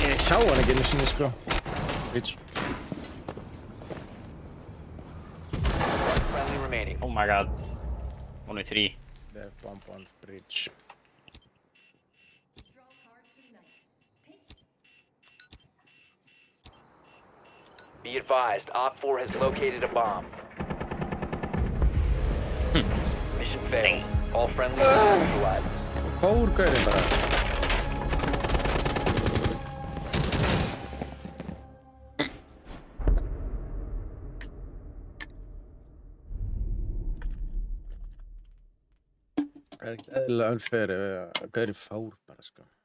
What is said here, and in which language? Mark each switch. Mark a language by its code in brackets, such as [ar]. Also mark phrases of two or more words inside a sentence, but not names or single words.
[is] sá hann ekki einu sinni, sko. [en] Reach. Friendly remaining. Oh my god. Only 3. Left bomb on bridge. Be advised, Op 4 has located a bomb. Mission failed. All friendlies are neutralized. [is] Fór gaurinn bara. Það er ekki eðlilega unfair ef gaurinn fór bara, sko.